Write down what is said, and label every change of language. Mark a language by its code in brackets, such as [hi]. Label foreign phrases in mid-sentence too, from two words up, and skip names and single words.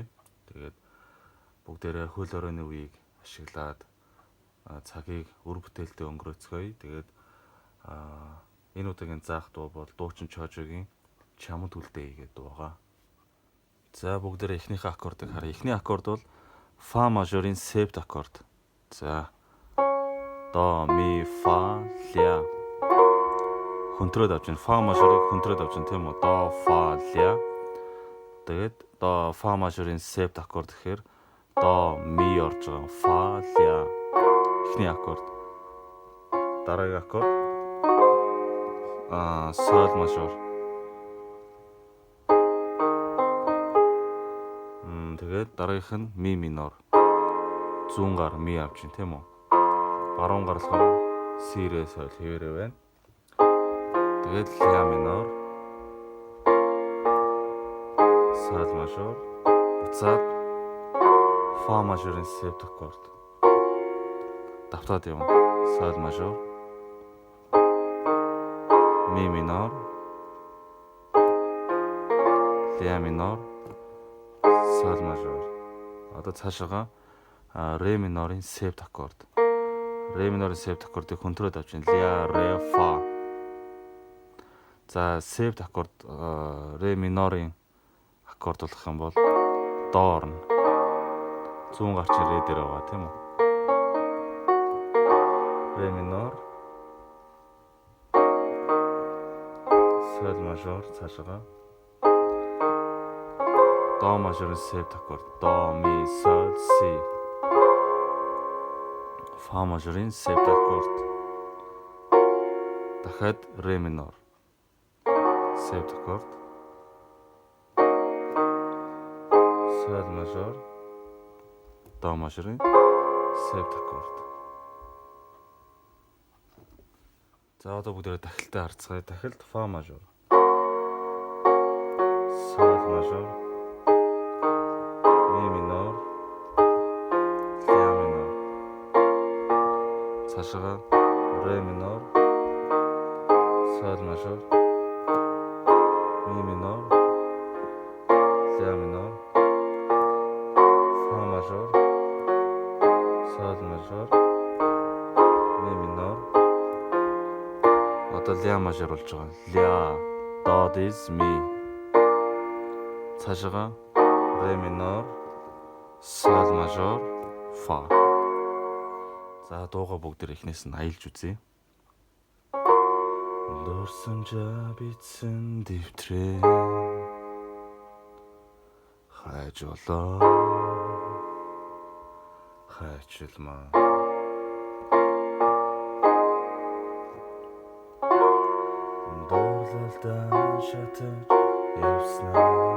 [mn] Тэгээд бүгдээрээ хөл оройн үеийг ашиглаад цагийг үр бүтээлтэй өнгөрөөцгөөе. Тэгээд энэ удаагийн заах дуу бол дуучин Чожогийн Чамд хүлдээ гэдэг дуу байгаа. За бүгдээрээ эхнийхээ аккордыг харъя. Эхний аккорд бол фа мажорын септ аккорд. За до ми фа ля хөндрөөд авч байна. Фа мажорыг хөндрөөд авч байна тийм үү? До фа ля. Тэгээд до фа мажорын септ аккорд гэхээр до ми орж байгаа. Фа ля. Эхний аккорд. Дараагийн аккорд соль мажор. Тэгээд дараагийнх нь ми минор. Зүүн гар ми авч байна тийм үү? Баруун гар болохоор си рэ соль хэвээрээ байна. Тэгээд ля минор. Соль мажор. Буцаад фа мажорын септ аккорд. Давтаад явна. Соль мажор. Ми минор. Ля минор. Соль мажор. Одоо цаашаага ре минорын септ аккорд. Ре минорын септ аккордыг хөндрөөд авч байна. Ля, ре, фа. За септ аккорд ре минорын аккорд болох юм бол до орно. Зүүн гарч ре дээр байгаа тийм үү? Ре минор. Соль мажор цаашаага. До мажорын септ аккорд. До, ми, соль, си. Фа мажорын септ аккорд. Дахиад ре минор. Септ аккорд. Соль мажор. До мажорын септ аккорд. За одоо бүгдээрээ дахилтаа харцгаая. Дахилт фа мажор. Соль мажор. Ми минор. Ля минор. Цаашаага ре минор. Соль мажор. Ми минор. Ля минор. Фа мажор. Соль мажор. Ми минор. Одоо ля мажор болж байгаа. Ля, до диез, ми. Цаашаага ре минор. Соль мажор, фа. За дууга бүгдээр эхнээс нь аялж үзье. Дурсамжаа битсэн дэвтрээ хайжолоо хайчилмаа дуурлалдаа шатаж явснаа